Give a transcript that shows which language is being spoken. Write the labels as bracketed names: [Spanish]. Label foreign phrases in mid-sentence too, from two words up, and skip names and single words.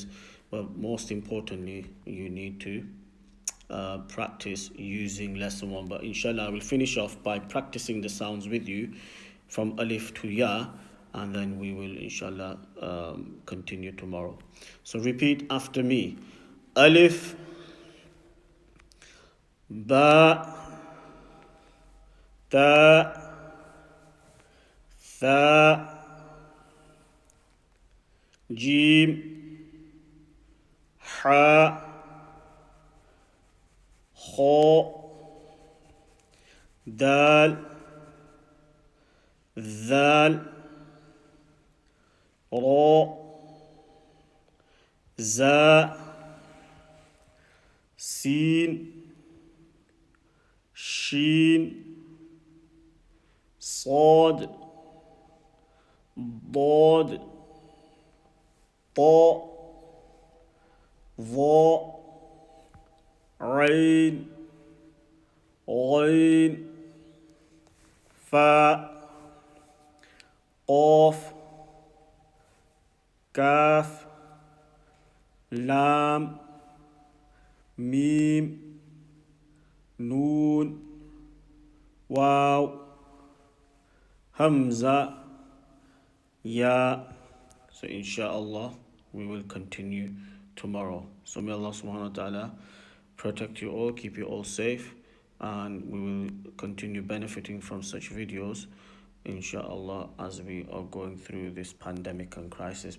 [English] But most importantly, you need to practice using lesson 1. But inshallah, I will finish off by practicing the sounds with you from alif to ya, and then we will inshallah continue tomorrow. So repeat after me. Alif, [Arabic] باء تاء ثاء جيم حاء خاء دال, ذال راء زاي سين, shin, صاد ضاد طاء ظاء عين غين فاء قاف كاف لام ميم نون واو همزة ياء. [English] So inshallah, we will continue tomorrow. So may Allah [Arabic] سبحانه وتعالى [English] protect you all, keep you all safe, and we will continue benefiting from such videos, inshallah, as we are going through this pandemic and crisis.